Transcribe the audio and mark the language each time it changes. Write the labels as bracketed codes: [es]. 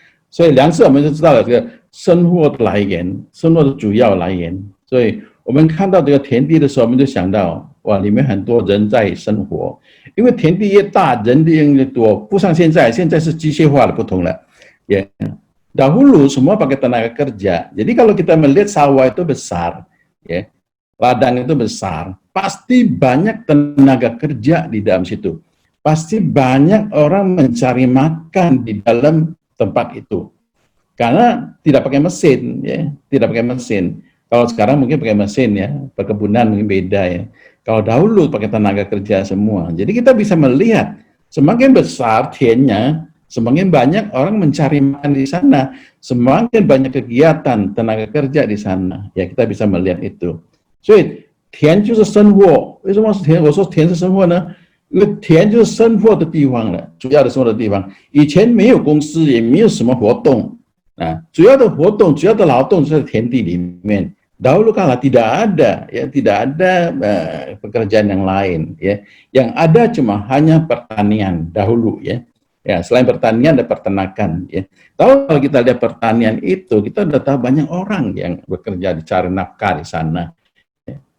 [zh] 所以粮食我们就知道了这个生活的来源，生活的主要来源。所以我们看到这个田地的时候，我们就想到，哇，里面很多人在生活。因为田地越大，人力越多，不像现在是机械化的不同了。 [id] Ya, dahulu semua pakai tenaga kerja. Jadi kalau kita melihat sawah itu besar, ya, ladang itu besar, pasti banyak tenaga kerja di dalam situ. Pasti banyak orang mencari makan di dalam tempat itu. Karena tidak pakai mesin, ya, tidak pakai mesin. Kalau sekarang mungkin pakai mesin, ya, perkebunan mungkin beda, ya. Kalau dahulu pakai tenaga kerja semua. Jadi kita bisa melihat semakin besar tiennya, semakin banyak orang mencari makan di sana, semakin banyak kegiatan tenaga kerja di sana. Ya, kita bisa melihat itu. [zh] 所以田就是生活，为什么是田？我说田是生活呢？因为田就是生活的地方了，主要的生活的地方。以前没有公司，也没有什么活动啊，主要的活动、主要的劳动就在田地里面。 [id] Dahulu kala tidak ada, ya, tidak ada pekerjaan yang lain, ya. Yang ada cuma hanya pertanian dahulu, ya. Ya, selain pertanian ada peternakan, ya. Kalau kita lihat pertanian itu, kita sudah tahu banyak orang yang bekerja dicari nafkah di sana, ya.